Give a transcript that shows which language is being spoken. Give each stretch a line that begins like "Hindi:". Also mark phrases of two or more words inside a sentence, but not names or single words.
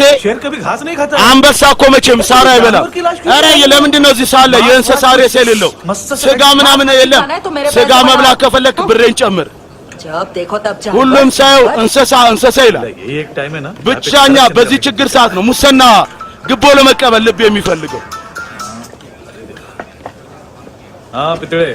Hindi: शेर कभी घास नहीं खाता.
Amharic: አንበሳ እኮ መቼም ሳር አይበላም። ኧረ ለምንድን ነው እዚህ ሳለ የእንስሳ ሬሳ የሌለው? ስጋ ምናምን የለም። ስጋ መብላት ከፈለክ ብሬን ጨምር።
Hindi: जब देखो तब जानवर।
Amharic: ሁሉም ሳየው እንስሳ እንስሳ ይላል።
Hindi: ये एक टाइम है ना.
Amharic: ብቻኛ በዚህ ችግር ሰዓት ነው ሙሰና ግቦ ለመቀበል ልብ የሚፈልገው።
Hindi: हाँ पितड़े.